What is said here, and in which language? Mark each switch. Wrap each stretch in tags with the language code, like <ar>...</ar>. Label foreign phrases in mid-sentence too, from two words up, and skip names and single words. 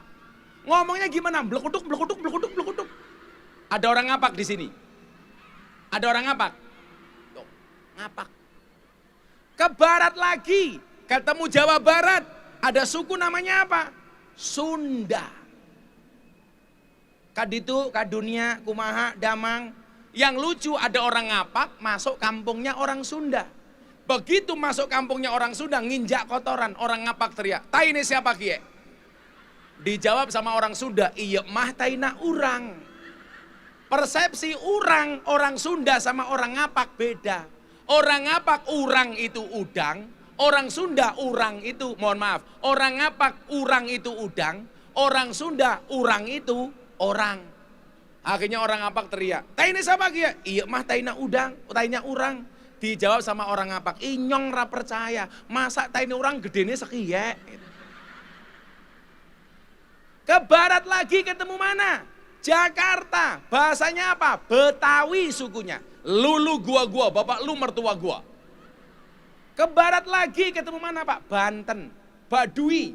<id>Ngomongnya gimana? Blekutuk, blekutuk, blekutuk, blekutuk. Ada orang ngapak di sini. Ada orang ngapak. Tuh, ngapak. Ke barat lagi, ketemu Jawa Barat. Ada suku namanya apa? Sunda.</id> <su>Kaditu, kadunia, kumaha, damang.</su> <id>Yang lucu ada orang ngapak masuk kampungnya orang Sunda. Begitu masuk kampungnya orang Sunda nginjak kotoran, orang ngapak teriak, "Tai ini siapa kie?" Dijawab sama orang Sunda,</id> <su>"Iya mah taina urang."</su> <id>Persepsi orang Sunda sama orang ngapak beda. Orang ngapak urang itu udang, orang Sunda urang itu, mohon maaf, orang ngapak urang itu udang, orang Sunda urang itu orang. Akhirnya orang ngapak teriak, "Taina siapa kia?"</id> <su>"Iya mah taina udang, taina urang."</su> <id>Dijawab sama orang ngapak,</id> <jv>"Inyong ra percaya, masa taina urang gedene sekiye."</jv> <id>Ke barat lagi ketemu mana? Jakarta. Bahasanya apa? Betawi sukunya. Lulu gua, bapak lu mertua gua. Ke barat lagi ketemu mana Pak? Banten, Baduy.</id>